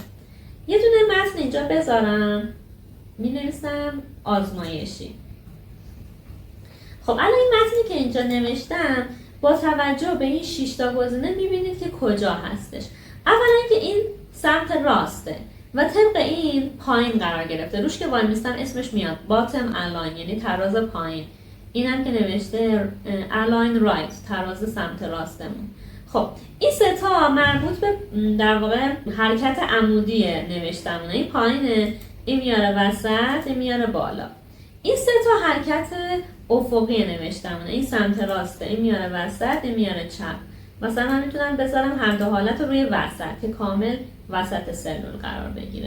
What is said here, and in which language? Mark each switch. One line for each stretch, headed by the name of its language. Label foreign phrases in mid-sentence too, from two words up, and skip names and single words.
Persian: یه دونه متن اینجا بذارم، مینویسم آزمایشی. خب الان این متنی که اینجا نوشتم با توجه به این 6 تا گزینه میبینید که کجا هستش. اولا که این سمت راسته و طبق این پایین قرار گرفته. روش که وای میستم اسمش میاد
English: bottom align،
Persian: یعنی تراز پایین. اینم که نوشته
English: align right،
Persian: تراز سمت راستمون. خب این سه تا مربوط به در واقع حرکت عمودی نوشتمونه. این پایینه، این میاره وسط، این میاره بالا. این سه تا حرکت افقی نوشتمونه. این سمت راسته، این میاره وسط، این میاره چپ. مثلا من میتونم بذارم هر دو حالت رو روی وسط که کامل وسط سلول قرار بگیره.